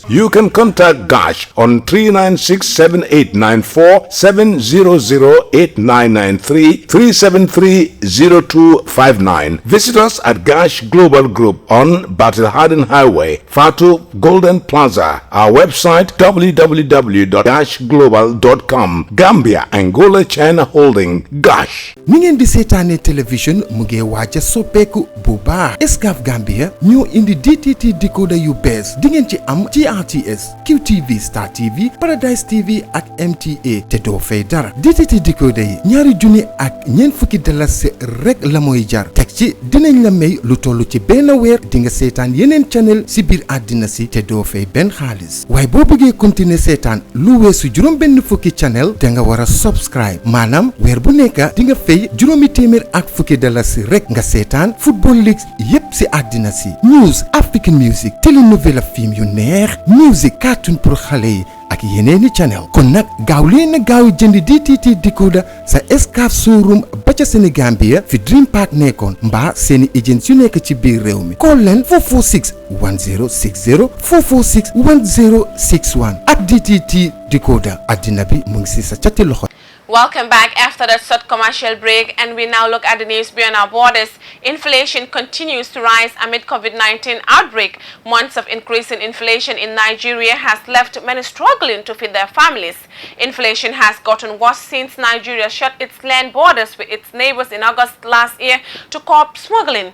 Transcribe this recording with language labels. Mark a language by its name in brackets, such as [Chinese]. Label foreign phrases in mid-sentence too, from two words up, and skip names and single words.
[English] You can contact Gosh on 396-7894, 700-8993, 373-0259. Visit us at Gosh Global Group on Battle Harden Highway, Fatu Golden Plaza. Our website www.global.com. Gambia, Angola, China Holding, Gosh. [Wolof] ni ngeen di seetaane télévision mu ngi waaja soppeeku bu baax Excaf Gambia ñoo indi DTT decoder yu bees di ngeen ci am GRTS QTV Star TV Paradise TV ak MTA te doo fay dara DTT decoder yi ñaari junni ak ñeent fukki dalasi rek la mooy jar teg ci dinañ la may lu toll ci benn weer di nga seetaan yeneen channel si biir àddina si te doo fay benn xaalis waaye boo bëggee continuer seetaan lu weesu juróom benn fukki channel da nga war a subscribe maanaam weer bu nekk di nga fay juróomi téeméer ak fukki dalasi rek nga seetaan [English] football leagues [Wolof] yépp si àddina si [English] news African music [Wolof] telenovela film yu neex [English] music cartoon [Wolof] pour xale yi ak yeneeni channel kon nag gaaw leen na gaaw jënd DTT decoder sa Excaf showroom ba ca Sénégambia fi Dream Park nekkoon mbaa seeni agents yu nekk ci biir réew mi call leen 446 1060 446 1061 ak DTT decoder àddina bi mu ngi si sa cati loxo. [English] Welcome back after that short commercial break, and we now look at the news beyond our borders. Inflation continues to rise amid COVID-19 outbreak. Months of increasing inflation in Nigeria has left many struggling to feed their families. Inflation has gotten worse since Nigeria shut its land borders with its neighbors in August last year to curb smuggling.